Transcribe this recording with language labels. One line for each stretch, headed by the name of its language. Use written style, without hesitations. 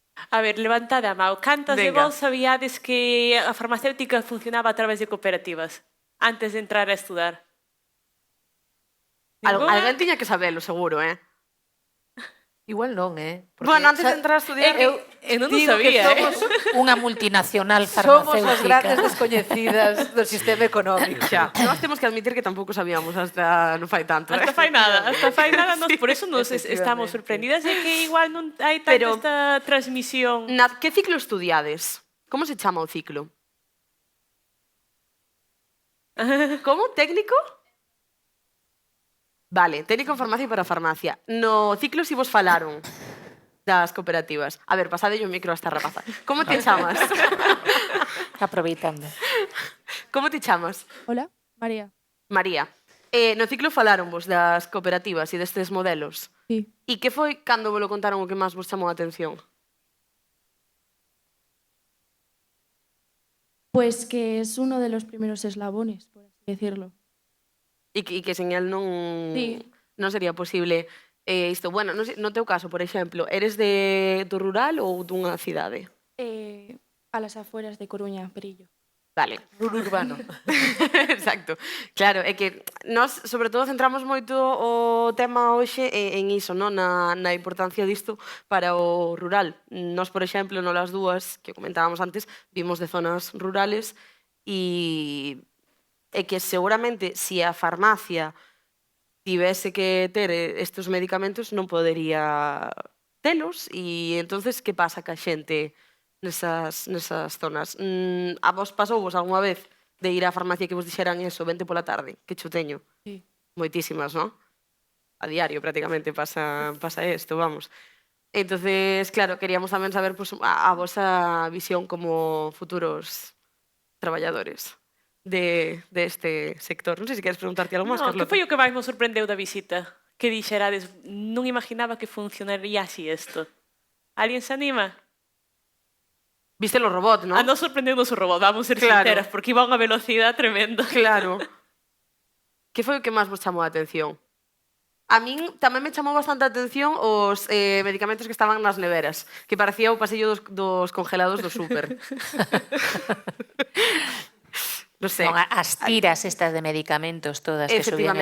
Galician: A ver, levantade a mão. Cantas de vos sabíades que a farmacéutica funcionaba a través de cooperativas antes de entrar a estudar? Alguén tiña que sabelo, seguro, Igual non, Porque, bueno, antes de entrar a estudiar... Eu non o sabía, somos Unha multinacional somos farmacéutica. as grandes descoñecidas do sistema económico. Xa, nós temos que admitir que tampouco sabíamos hasta non fai tanto. Hasta fai nada, Sí. por eso nos estamos sorprendidas de que igual non hai tanta esta transmisión. Que ciclo estudiades? Como se chama o ciclo? Como? Técnico? Vale, técnico en farmacia para farmacia. No ciclo si vos falaron das cooperativas. A ver, pasadelle o micro a esta rapaza. Como te chamas? Aproveitando. Como te chamas? Hola, María. María. No ciclo falaron vos das cooperativas e destes modelos. Sí. E que foi cando vos lo contaron o que máis vos chamou a atención?
Spanish: Pues que es uno de los primeros eslabones, por así decirlo.
Galician: E que sen el non, Sí. non sería posible isto. Bueno, non sei, no teu caso, por exemplo, eres do rural ou dunha cidade?
Spanish: A las afueras de Coruña, Perillo.
Galician: Vale. Un urbano. Exacto. Claro, é que nós, sobre todo, centramos moito o tema hoxe en iso, non? Na importancia disto para o rural. Nós, por exemplo, no las dúas, que comentábamos antes, vimos de zonas rurales e que seguramente, se a farmacia tivese que ter estes medicamentos, non podería telos e entonces que pasa ca xente nesas zonas? A vos pasouvos algunha vez de ir á farmacia que vos dixeran eso, vente pola tarde, que cho teño? Sí. Moitísimas, non? A diario prácticamente pasa isto, vamos. Entonces, claro, queríamos tamén saber pues, a vosa visión como futuros traballadores de este sector. Non sei se queres preguntarte algo máis, No, Carlota. que foi o que máis vos sorprendeu da visita? Que dixerades, non imaginaba que funcionaría así isto. Alguén se anima? Viste los robots, non? A nos sorprendeu o robot, vamos ser Claro. sinceras, porque iba a unha velocidade tremenda. Claro. Que foi o que máis vos chamou a atención? A min tamén me chamou bastante a atención os medicamentos que estaban nas neveras, que parecía o pasillo dos congelados do súper. Non sei. Non, as tiras estas de medicamentos todas que subían e